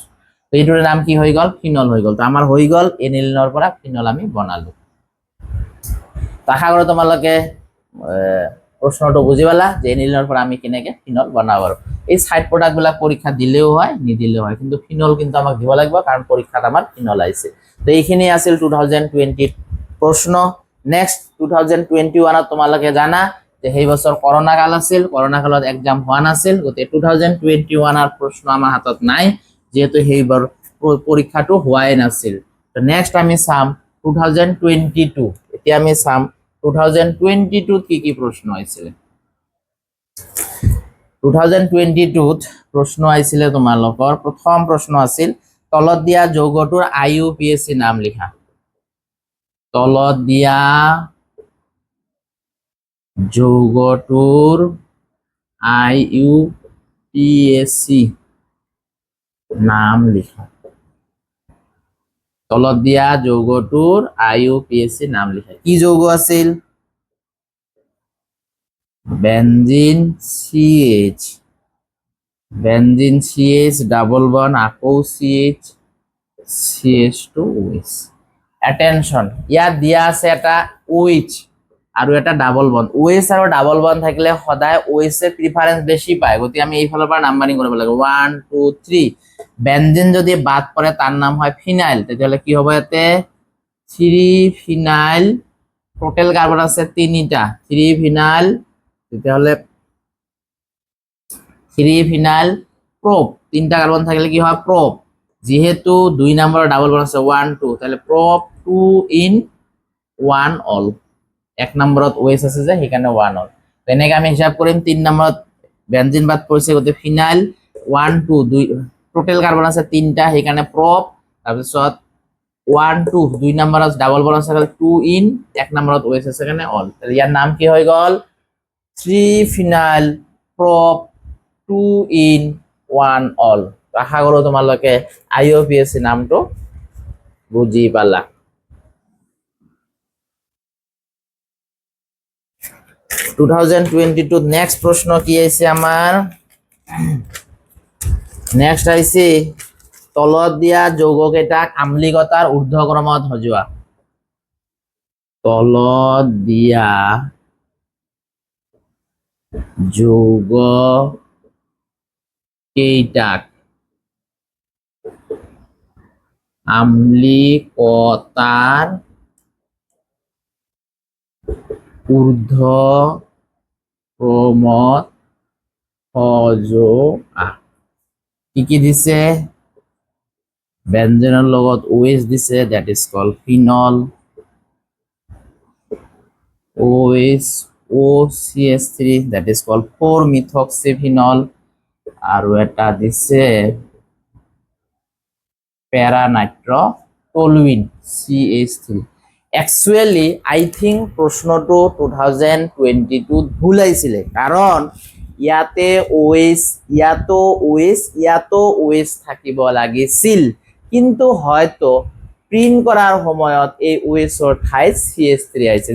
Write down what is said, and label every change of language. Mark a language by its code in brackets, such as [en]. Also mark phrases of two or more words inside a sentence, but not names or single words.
[as] তো এইটোৰ নাম কি হৈ গল, ফিনল হৈ গল। তো আমাৰ হৈ গল এনিলিনৰ পৰা ফিনল আমি বনালো। আশা কৰো তোমালোকে প্রশ্নটো বুঝি পালা যে এনিলিনৰ পৰা আমি কেনেকে ফিনল বনাব পাৰো। এই [en] side product [as] বিলাক পরীক্ষা দিলেও হয় নিদিলেও হয়, কিন্তু ফিনল কিন্তু আমাক দিব লাগিব, কারণ পরীক্ষাত আমার ফিনল আইছে। তো এইখিনি আছিল 2020 প্রশ্ন। নেক্সট 2021 তোমালোকে জানা যে সেই বছর করোনা কাল আছিল, করোনা কালত এক্সাম হোৱা নাছিল, গতিকে 2021 প্রশ্ন আমার হাতত নাই, যেহেতু সেইবার পরীক্ষাটো হোৱাই নাছিল। তো নেক্সট আমি চাম 2022, এতিয়া আমি চাম 2022 কি কি প্রশ্ন আইছিল। 2022 প্রশ্ন আইছিলে তোমালোকৰ, প্রথম প্রশ্ন আছিল তলত দিয়া যৌগটোৰ IUPAC নাম লিখা। তলত দিয়া যৌগটোৰ IUPAC নাম লিখা। তলত দিয়া যৌগটোৰ IUPAC নাম লিখা। কি যৌগ আছিল, বেঞ্জিন CH, বেঞ্জিন CH [en] double bond [as] আকৌ CH, CH2OH। অ্যাটেনশন, ইয়াত দিয়া আছে এটা OH আৰু এটা [en] double bond. [as] OH আৰু ডাবল বন্ড থাকিলে সদায় OH এ প্ৰিফাৰেন্স বেছি পায়, গতিকে আমি এইফালৰ পৰা নাম্বাৰিং কৰিব লাগিব 1 2 3। বেঞ্জিন যদি বাদ পৰে তাৰ নাম হয় ফিনাইল, তেতিয়াহ'লে কি হ'ব ইয়াতে 3 ফিনাইল। [en] total carbon [as] আছে 3টা, 3 ফিনাইল, তেতিয়াহ'লে 3 ফিনাইল প্রোপ। 3টা কার্বন থাকলে কি হয় প্রোপ, যেহেতু 2 নম্বর [en] double bond [as] আছে 1 2, তাহলে প্রোপ 2 ইন 1 অল। 1 নম্বরত OH আছে যে সেইকাৰণে 1 অল। তেনেকে আমি হিসাব কৰিম 3 নম্বৰত বেঞ্জিন বাদ পৰিছে, গতিকে ফিনাইল 1 2 2, [en] total carbon [as] আছে 3টা সেইকাৰণে প্রোপ। তাৰপিছত 1 2 2 নম্বৰত [en] double bond [as] আছে 2 ইন, 1 নম্বৰত OH আছে কাৰণে অল। তাহলে ইয়াৰ নাম কি হৈ গ'ল 3 ফিনাইল প্রোপ 2 ইন 1 অল। আশা কৰো তোমালোকে IUPAC নামটো বুজি পালা। 2022 নেক্সট প্রশ্ন কি আছে আমার, নেক্সট আইছে তলত দিয়া যৌগকেইটাক আম্লিকতাৰ ঊৰ্ধ্বক্ৰমত সজোৱা। তলত দিয়া যৌগ কেইটাক আম্লিকতাৰ ঊৰ্ধ্বক্ৰমত সজোৱা। কি কি দিছে, বেঞ্জেনৰ লগত OH দিছে, [en] that is called phenol, OH OCH3 that is called 4-methoxyphenol, [as] আৰু এটা দিছে প্যাৰানাইট্ৰটলুইন CH3। [en] actually I think [as] প্ৰশ্নটো 2022 ভুল আহিছিলে, কাৰণ ইয়াতে OH, ইয়াতো OH, ইয়াতো OH থাকিব লাগিছিল, কিন্তু হয়তো প্ৰিন্ট কৰাৰ সময়ত এই OH-ৰ ঠাইত CH3 আহিছে।